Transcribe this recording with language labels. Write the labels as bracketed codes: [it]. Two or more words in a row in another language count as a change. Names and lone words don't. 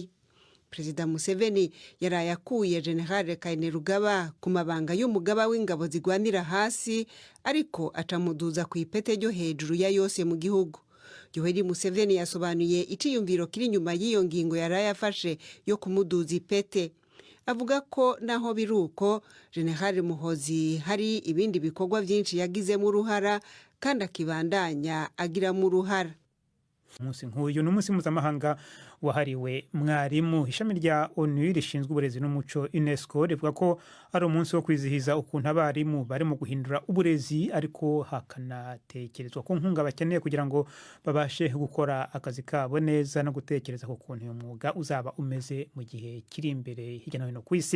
[rn] Perezida Museveni yaraye akuye General Kainerugaba ku mabanga y'umugaba w'ingabo zigwanira hasi, ariko acamuduza ku ipete ryo hejuru ya yose mu gihugu. Yoweri Museveni yasobanuye iciyumviro kiri inyuma y'iyo ngingo yaraye afashe yo kumuduza ipete. Avuga ko naho biruko General Muhoozi hari ibindi bikorwa byinshi yagizemo uruhara kandi akibandanya agiramo uruhara. [rw] Umunsi nk'uyu ni umunsi mpuzamahanga wahariwe mwarimu. Ishami rya ONU rishinzwe uburezi n'umuco UNESCO rivuga ko ari umunsi wo kwizihiza ukuntu abarimu bari mu guhindura uburezi, ariko hakanatekerezwa ko nkunga bakeneye kugira ngo babashe gukora akazi kabo neza no gutekereza ku kuntu uyu mwuga uzaba umeze mu gihe kiri imbere hirya no hino ku isi.